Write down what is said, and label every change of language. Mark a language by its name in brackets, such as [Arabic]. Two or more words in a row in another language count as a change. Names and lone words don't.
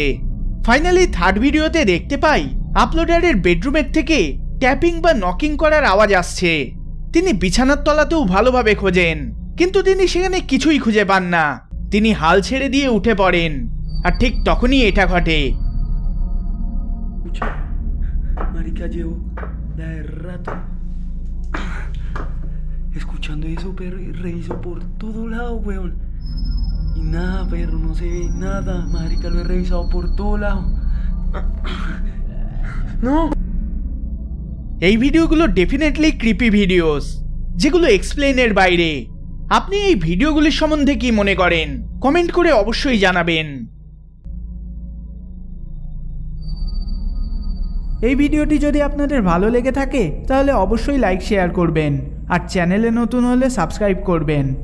[Bangla] ফাইনালি থার্ড ভিডিওতে দেখতে পাই আপলোডারের বেডরুমের থেকে ট্যাপিং বা নকিং করার আওয়াজ আসছে। তিনি বিছানার তলাতেও ভালোভাবে খোঁজেন, কিন্তু তিনি সেখানে কিছুই খুঁজে পান না। তিনি হাল ছেড়ে দিয়ে উঠে পড়েন, আর ঠিক তখনই এটা ঘটে। [Spanish] Marica, llevo la de rato escuchando eso, perro, y reviso por todo lado, weón. Y nada, perro, no se ve nada, marica, lo he revisado por todo lado. No. [Bangla] এই ভিডিওগুলো ডেফিনেটলি [English] creepy videos, [Bangla] যেগুলো এক্সপ্লেনের বাইরে। আপনি এই ভিডিওগুলির সম্বন্ধে কি মনে করেন কমেন্ট করে অবশ্যই জানাবেন। এই ভিডিওটি যদি আপনাদের ভালো লেগে থাকে তাহলে অবশ্যই লাইক শেয়ার করবেন, আর চ্যানেলে নতুন হলে সাবস্ক্রাইব করবেন।